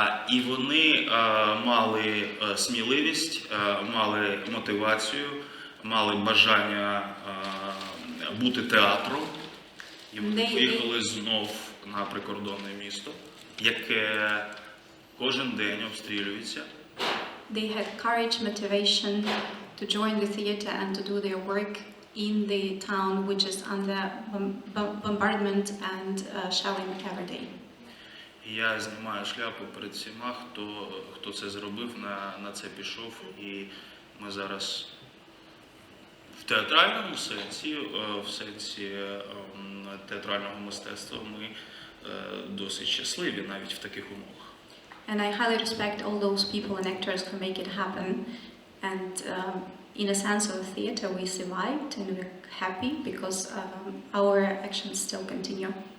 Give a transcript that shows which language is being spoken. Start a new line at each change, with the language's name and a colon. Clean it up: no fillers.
Ukrainian: І вони мали сміливість, мали мотивацію, мали бажання бути театром. І вони поїхали знов на прикордонне місто, яке кожен день обстрілюється.
English: They had courage, motivation to join the theater and to do their work in the town which is under bombardment and shelling every day.
Ukrainian: Я знімаю шляпу перед всіма, хто це зробив, на це пішов, і ми зараз в театральному сенсі, в сенсі театрального мистецтва, ми досить щасливі навіть в таких умовах.
English: And I highly respect all those people and actors who make it happen. And in a sense of the theater, we survived and we're happy because our actions still continue.